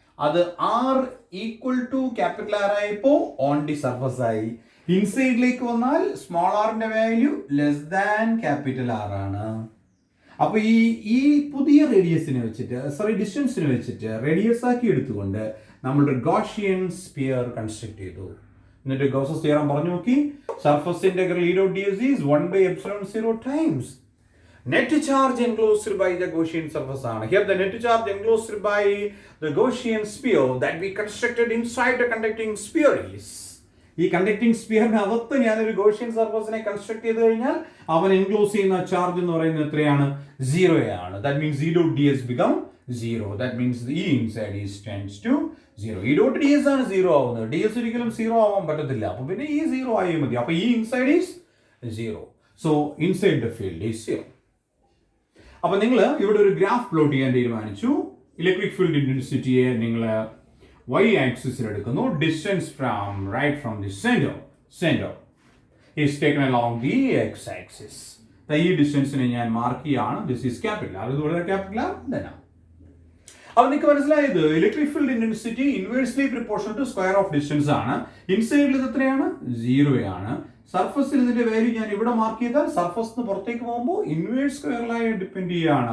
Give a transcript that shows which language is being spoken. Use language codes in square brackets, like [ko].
[ml] അത് R equal to capital R ആയപ്പോൾ on the surface ആയി. ഇൻസൈഡിലേക്ക് വന്നാൽ സ്മോൾ ആറിന്റെ value less than capital R ആണ്. അപ്പോൾ ഈ പുതിയ റേഡിയസിനെ വെച്ചിട്ട് ഡിസ്റ്റൻസിനെ വെച്ചിട്ട് റേഡിയസ് ആക്കി എടുത്തുകൊണ്ട് നമ്മളൊരു ഗോഷ്യൻ സ്പിയർ കൺസ്ട്രക്ട് ചെയ്തു. എന്നിട്ട് ഗോസസ് തിയറം പറഞ്ഞു നോക്കി. [en] Surface integral E dot ds is 1 by epsilon 0 times net charge enclosed by the Gaussian surface ആണ്. Here the net charge enclosed by the Gaussian sphere that we constructed inside the conducting sphere is. [ml] ഈ conducting സ്പിയറിനകത്ത് ഞാനൊരു Gaussian സർഫസിനെ construct ചെയ്ത് കഴിഞ്ഞാൽ അവൻ enclose ചെയ്യുന്ന charge എന്ന് പറയുന്നത് എത്രയാണ്? 0 ആണ്. [en] That means E dot ds become 0. That means the E inside is tends to 0. E dot ds [ml] ആണ് 0 ആവുന്നത്. ds ഒരിക്കലും 0 ആവാൻ പറ്റത്തില്ല. അപ്പോൾ പിന്നെ E 0 ആയി മതി. [en] അപ്പോൾ E inside is 0. So inside the field is 0. [ml] അപ്പോൾ നിങ്ങൾ ഇവിടെ ഒരു ഗ്രാഫ് പ്ലോട്ട് ചെയ്യാൻ തീരുമാനിച്ചു. ഇലക്ട്രിക് ഫീൽഡ് ഇന്റൻസിറ്റിയെ നിങ്ങൾ y ആക്സിസിൽ എടുക്കുന്നു. [en] Distance from the center is taken along the x axis. [ml] ഈ ഡിസ്റ്റൻസിനെ ഞാൻ മാർക്ക് ചെയ്യാണ്. [en] This is capital R. [ml] ഇതുപോലെ ക്യാപിറ്റൽ ആർ തന്നെ. അപ്പോൾ നിങ്ങൾക്ക് മനസ്സിലായത് electric field intensity inversely proportional to square of distance ആണ്. ഇൻസൈഡിൽ ഇത് എത്രയാണ്? 0 ആണ്. സർഫസിൽ ഇതിന്റെ വാല്യൂ ഞാൻ ഇവിടെ മാർക്ക് ചെയ്താൽ സർഫസിന് പുറത്തേക്ക് പോകുമ്പോൾ ഇൻവേഴ്സ് സ്ക്വയറിലായി ഡിപ്പെൻഡ് ചെയ്യുകയാണ്.